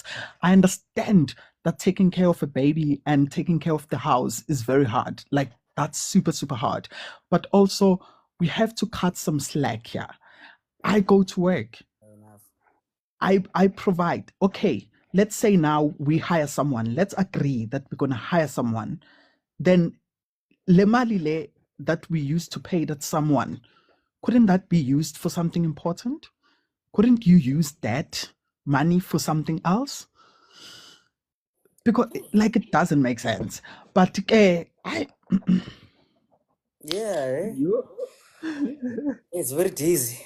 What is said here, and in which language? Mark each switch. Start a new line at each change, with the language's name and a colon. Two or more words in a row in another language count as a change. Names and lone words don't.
English: I understand that taking care of a baby and taking care of the house is very hard. Like, that's super, super hard. But also, we have to cut some slack here. I go to work. I provide. Okay, let's say now we hire someone. Let's agree that we're going to hire someone. Then
Northern Sotho: le mali le
English: that we used to pay that someone, couldn't that be used for something important? Couldn't you use that money for something else? Because like it doesn't make sense. But I Yeah, it's very dizzy.